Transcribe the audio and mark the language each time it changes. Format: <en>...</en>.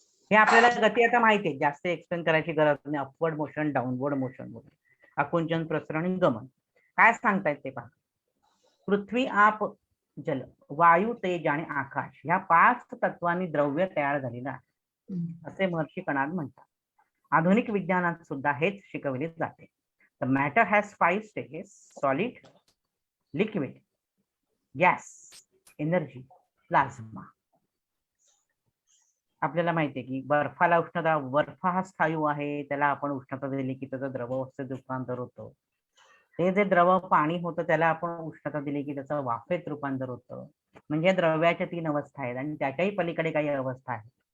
<mr>हे आपल्याला गती आता माहिती आहे, जास्त एक्सप्लेन करायची गरज नाही. अपवर्ड मोशन, डाऊनवर्ड मोशन वगैरे, आकुंचन, प्रसरण, गमन काय सांगतायत ते पहा. पृथ्वी, आप, जल, वायू, तेज आणि आकाश या 5 तत्वांनी द्रव्य तयार झालेलं आहे असे महर्षी कणाद म्हणतात. आधुनिक विज्ञानात सुद्धा हेच शिकवले जाते.</mr> <en>The matter has 5 stages: solid, liquid, gas, energy, plasma.</en> <mr>आपल्याला माहिती आहे की बर्फाला उष्णता, बर्फ हा स्थायू आहे, त्याला आपण उष्णता दिली की त्याचं द्रव अवस्थेत रूपांतर होतं. ते जे द्रव पाणी होतं त्याला आपण उष्णता दिली की त्याचं वाफेत रूपांतर होतं. म्हणजे द्रव्याच्या 3 अवस्था आहेत आणि त्याच्याही पलीकडे काही अवस्था आहेत.</mr>